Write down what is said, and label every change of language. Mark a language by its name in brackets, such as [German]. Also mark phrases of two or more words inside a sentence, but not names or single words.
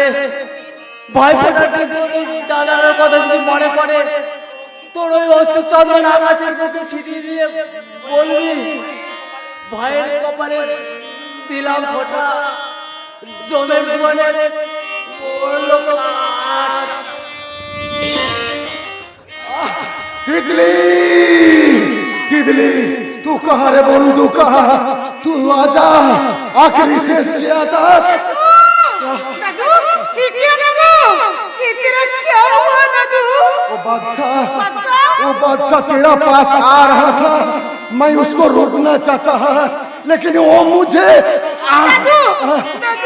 [Bangla] ভয় ফোটার তোর ওই দাদার কথা যদি মনে পড়ে, তোর ওই অশ্রু চন্দন আকাশের বুকে ছিটিয়ে দিয়ে বলবি, ভয়ের কপালে দিলাম ফোটা, জমের দুয়ারে পড়লো কাঠ। [Hindi] तितली तितली तू कहाँ रे बंधु कहाँ? तू आजा, आखिरी शेष लिया था। दादू, ये क्या दादू? ये तेरा क्या हुआ दादू? वो बादशाह बादशाह? वो बादशाह तेरा पास आ रहा था, मैं उसको रोकना चाहता था, लेकिन वो मुझे दादू, दादू।